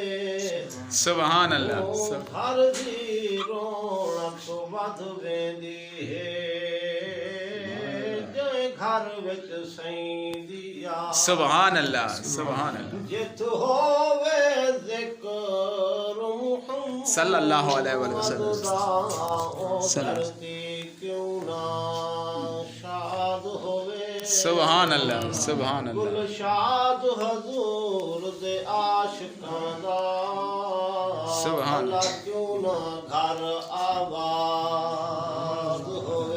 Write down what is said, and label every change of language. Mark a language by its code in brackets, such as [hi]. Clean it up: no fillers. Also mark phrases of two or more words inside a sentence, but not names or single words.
[ar] سبحان الله [pa] گھر دی رونق ودھ ویندی ہے جے گھر وچ سائیں دی یاد [ar] سبحان الله سبحان الله. [pa] جت ہووے ذکر محمد [ar] صلى الله عليه وسلم [pa] دھرتی کیوں نہ شاد ہووے [ar] سبحان الله سبحان الله. [pa] گلشاد حضور دے عاشقاں دا [ar] सुभान [pa] اللہ کیوں نہ گھر آباد ہووے